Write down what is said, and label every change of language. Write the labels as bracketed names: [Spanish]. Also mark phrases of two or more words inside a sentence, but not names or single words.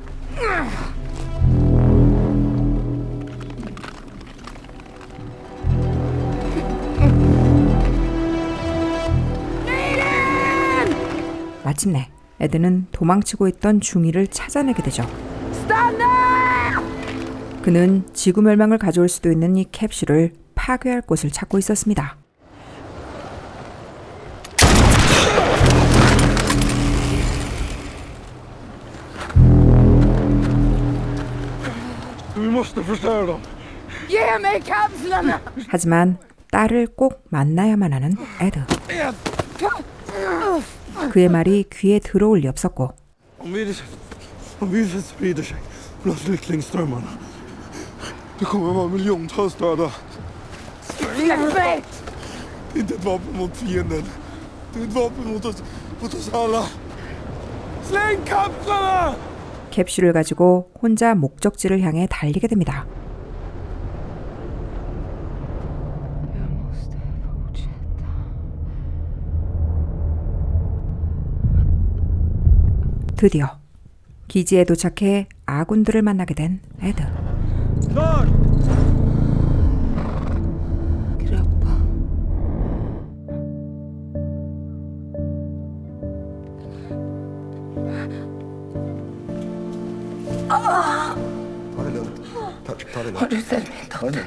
[Korean] 마침내 에드는 도망치고 있던 중이를 찾아내게 되죠. 그는 지구 멸망을 가져올 수도 있는 이 캡슐을 파괴할 곳을 찾고 있었습니다. [Swedish] Vi måste förstöra dem. Ge mig kapslarna! [Korean] 하지만 딸을 꼭 만나야만 하는 에드. 그의 말이 귀에 들어올 리 없었고 [Swedish] Om viruset sprider sig bland flyktingströmmarna. Det kommer vara miljontals döda. Släpp mig! Det är inte ett vapen mot fienden. Det är ett vapen mot oss alla. Släng kapslarna! [Korean] 캡슐을 가지고 혼자 목적지를 향해 달리게 됩니다. 드디어 기지에 도착해 아군들을 만나게 된 에드. [Swedish] Ta det lugnt. Ta det lugnt. Har du sett min dotter?